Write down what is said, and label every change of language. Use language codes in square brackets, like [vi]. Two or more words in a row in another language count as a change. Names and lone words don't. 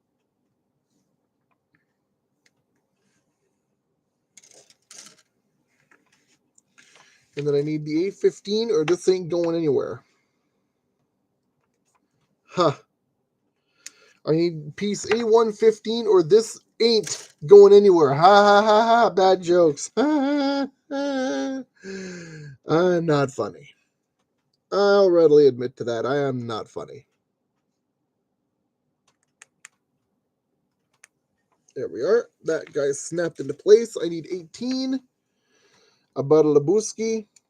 [en] And then I need the A15 or this ain't going anywhere. Huh. I need piece A115 or this ain't going anywhere. Ha ha ha ha. Bad jokes. I'm not funny. I'll readily admit to that. I am not funny. There we are. That guy snapped into place. I need 18. A bottle of Labuski.